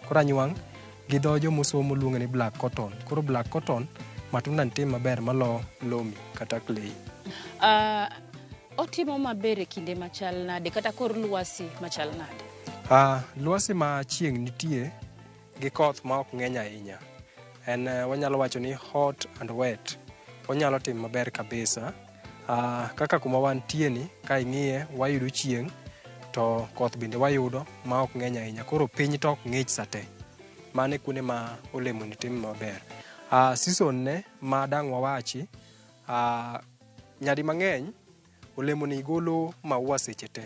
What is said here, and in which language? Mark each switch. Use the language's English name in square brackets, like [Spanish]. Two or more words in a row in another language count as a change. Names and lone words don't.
[Luo (Kenya and Tanzania)] Koro Anywang' gi dho jomosomo luonge ni [English] black cotton. [Luo (Kenya and Tanzania)] Koro [English] black cotton [Luo (Kenya and Tanzania)] matunda nitim maber malo lomi kata clay. Otimo maber e kinde machal nade kata kor lwasi machal nade? Lwasi ma chieng' nitie gi koth ma ok ng'eny ahinya. Wanyalo wacho ni [English] hot and wet. [Luo (Kenya and Tanzania)] Onyalo timo maber kabisa. Kaka kuma wantie ni ka ing'iye wayudo chieng' to koth bende wayudo ma ok ng'eny ahinya. Koro piny to ok ng'ich sate. Mane kuonde ma olemo ni timo maber. Season ne ma dang' wawachi, nyadi mang'eny olemo ni golo maua seche te.